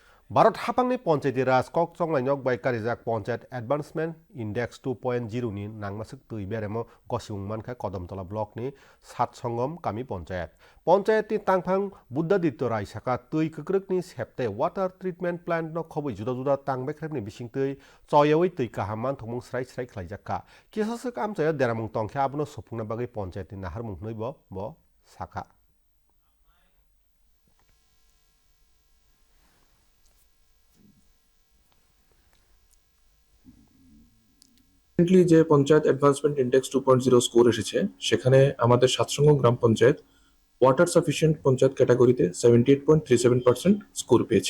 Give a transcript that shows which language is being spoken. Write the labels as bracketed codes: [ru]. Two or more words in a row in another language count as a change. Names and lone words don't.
[trp] भारत हापांनि पन्चायती राज कक चंलाइनक बाय कारिजाक पन्चायत एडभान्समेन्ट इन्डेक्स 2.0 नि नांगमासक तै बेरेमो गसिउंमानखा कदमतला ब्लकनि सातसंगम कामी पन्चायतनि तांफां बुद्धादित्य रायसाका तै कक्रकनि सेप्ते [en] water treatment plant [trp] न खबै जुदा जुदा तांबायख्रेबनि बिसिंतै चयवै तै काहामान थमं स्राय स्राय खलायजाक्का किसासक आमचाया देरामुं तंख्या आबनो सफुंना बागै पन्चायतनि नाहारमुं नैबो ब साखा [bn] রিসেন্টলি যে পঞ্চায়েত অ্যাডভান্সমেন্ট ইন্ডেক্স 2.0 স্কোর এসেছে সেখানে আমাদের সাতসঙ্গ গ্রাম পঞ্চায়েত [en] water sufficient [bn] পঞ্চায়েত ক্যাটাগরিতে 78.37% স্কোর পেয়েছে।